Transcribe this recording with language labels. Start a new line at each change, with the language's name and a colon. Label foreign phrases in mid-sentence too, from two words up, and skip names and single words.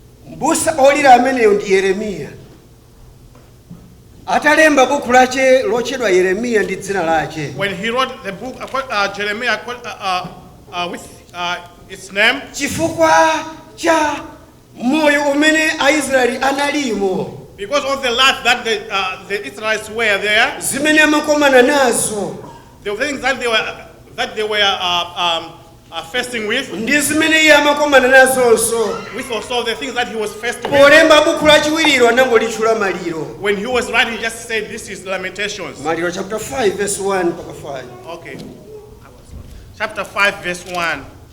Nyanja: Mbusa olira ameneyo ndi Yeremiya. Atalemba buku lache lochedwa Yeremiya ndi dzina lache.
English: When he wrote the book, uh, uh, Jeremiah, uh, uh, uh, with, uh, its name.
Nyanja: Chifukwa cha moyo umene Aisraeli analimo.
English: Because of the life that the, uh, the Israelites were there.
Nyanja: Zimene amakomana nazo.
English: The things that they were, that they were, uh, um, uh, facing with.
Nyanja: Ndi zimene iye amakomana nazonso.
English: With also the things that he was faced with.
Nyanja: Polemba buku lachiwiriro anangolitchula Maliro.
English: When he was writing, he just said, "This is Lamentations." Maliro chapter five, verse one mpaka five. Okay. Chapter five, verse one.